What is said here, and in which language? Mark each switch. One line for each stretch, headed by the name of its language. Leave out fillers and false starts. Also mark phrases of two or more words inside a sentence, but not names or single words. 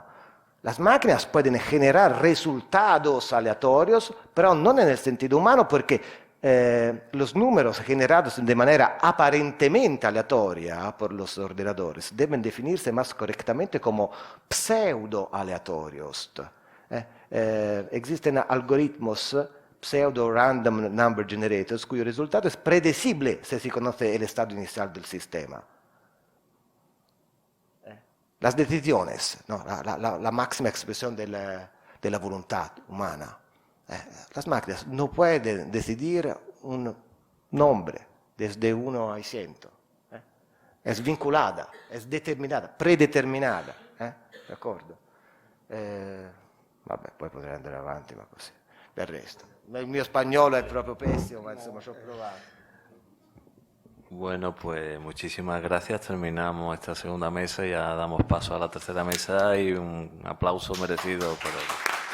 Spanish: Las máquinas pueden generar resultados aleatorios, pero no en el sentido humano, porque los números generados de manera aparentemente aleatoria por los ordenadores deben definirse más correctamente como pseudo-aleatorios. Existen algoritmos
English: pseudo-random number generators
Spanish: cuyo resultado es predecible si se conoce el estado inicial del sistema. Las decisiones, ¿no? la máxima expresión de la voluntad humana. Las máquinas no pueden decidir un nombre desde 1 a 100. Es vinculada, es determinada, predeterminada. ¿De acuerdo?
Italian: Vabbè, poi potrei andare avanti, ma così. Del resto. Il mio spagnolo è proprio pessimo, ma insomma ci ho provato.
Spanish: Bueno, pues muchísimas gracias. Terminamos esta segunda mesa y ya damos paso a la tercera mesa y un aplauso merecido por ello.